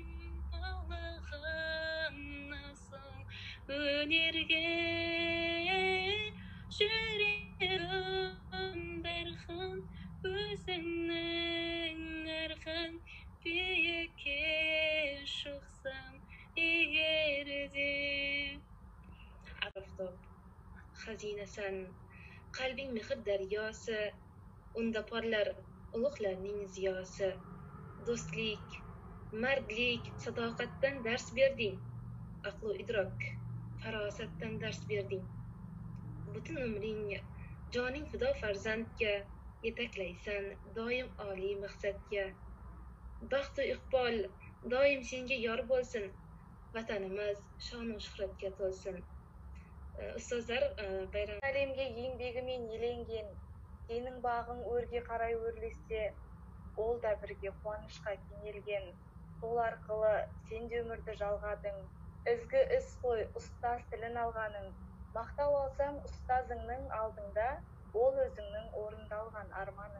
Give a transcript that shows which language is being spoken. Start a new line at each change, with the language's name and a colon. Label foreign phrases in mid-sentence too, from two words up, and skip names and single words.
Kazakh: Аллахан асыл өнерге жүрегім дархан, өзіңнің арқан биікке шықсам егерде.
Uzbek: Aftob, xazinasan, qalbing mehr daryosi, unda porlar ulug'larning ziyosi. Do'stlik, mardlik, sadoqatdan dars berding. Aql va idrok, farosatdan dars berding. Butun umring joning fido farzandga, yetaklaysan doim oliy maqsadga. Baxt va iqbol doim senga yor bo'lsin. Vatanimiz shon va shuhratga to'lsin. Ustozlar bayram
Kazakh: әлемге еңбегімен еленген, сенің бағың өрге қарай өрлесе, ол да бірге қуанышқа кенелген. Сол арқылы сен де өмірді жалғадың. Ізгі іс қой, ұстаз тілін алғаның. Мақтау алсам ұстазыңның алдыңда, ол өзіңнің орындалған арманың.